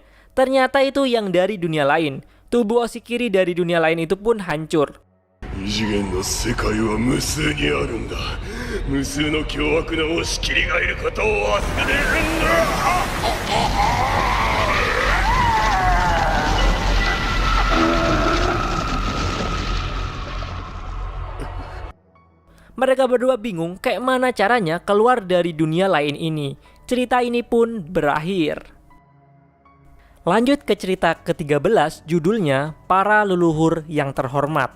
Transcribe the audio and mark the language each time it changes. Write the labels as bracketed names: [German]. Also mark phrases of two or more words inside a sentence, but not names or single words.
[Indonesian] Ternyata itu yang dari dunia lain. Tubuh Oshikiri dari dunia lain itu pun hancur. [Japanese] 異次元の世界は無数にあるんだ。無数の凶悪な押し切りがいることを忘れるんだ。 [Indonesian] Mereka berdua bingung kayak mana caranya keluar dari dunia lain ini. Cerita ini pun berakhir. Lanjut ke cerita ke-13, judulnya Para Leluhur yang Terhormat.